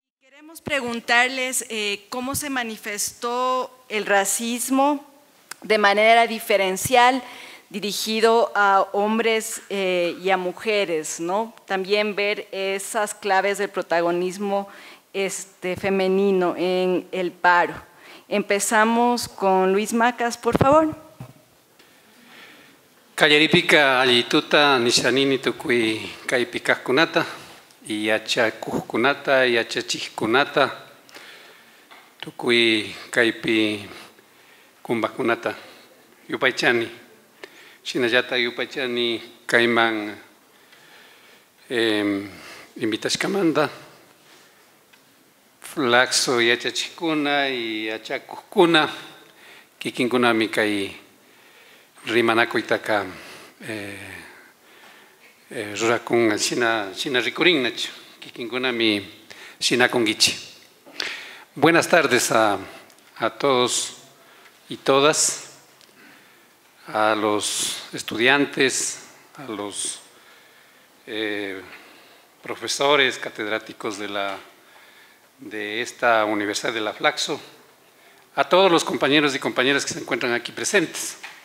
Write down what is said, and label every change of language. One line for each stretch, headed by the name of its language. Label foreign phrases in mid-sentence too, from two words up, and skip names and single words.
Spanish: Queremos preguntarles cómo se manifestó el racismo de manera diferencial dirigido a hombres y a mujeres, ¿no? También ver esas claves del protagonismo femenino en el paro. Empezamos con Luis Macas, por favor.
Quechua: Callaripika allituta nishanini tukui kaipikajkunata y yachakujkunata y yachachijkunata tukui kaipi kumbajkunata yupaychani shinallata yupaychani kaiman invitashkamanta flaxo yachachijkuna y yachakujkuna kikinkunami kai rimanakuytaka rurakun shina rikurin nachu kikinkunami shinakunkichi.
Spanish: Buenas tardes a todos y todas, a los estudiantes, a los profesores, catedráticos de esta Universidad de la Flaxo, a todos los compañeros y compañeras que se encuentran aquí presentes.